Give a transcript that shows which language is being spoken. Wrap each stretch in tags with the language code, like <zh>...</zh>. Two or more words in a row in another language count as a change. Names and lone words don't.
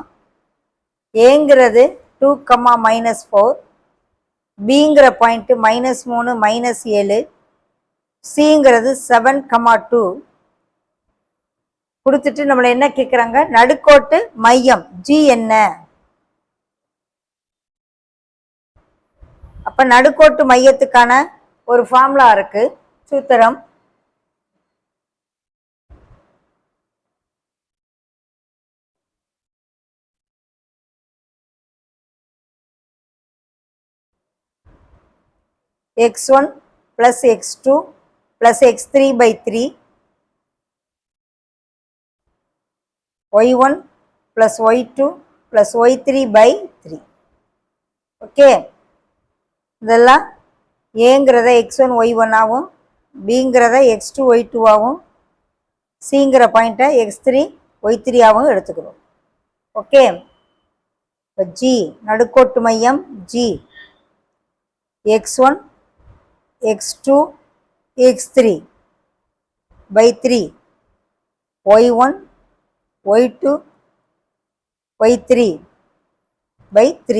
<ta>ஏங்கிறது 2, -4, பிங்கிற பாயிண்ட் -3, -7, சிங்கிறது 7, 2 கொடுத்துட்டு நம்மளை என்ன கேட்குறாங்க? நடுக்கோட்டு மையம் ஜி என்ன? அப்ப நடுக்கோட்டு மையத்துக்கான ஒரு ஃபார்முலா இருக்கு, சூத்திரம்.</ta> <en>x1 plus x2 plus x3 by 3, y1 plus y2 plus y3 by 3.</en> <ta>ஓகே, இதெல்லாம் ஏங்கிறத x1 y1 ஆகும், பிங்கிறத x2 y2 ஆகும், சிங்கிற பாயிண்ட்டை x3 y3 ஆகவும் எடுத்துக்கிறோம். ஓகே, இப்போ ஜி நடுக்கோட்டு மையம் ஜி</ta> <en>x1 x2 x3 by 3, y1 y2 y3 by 3.</en>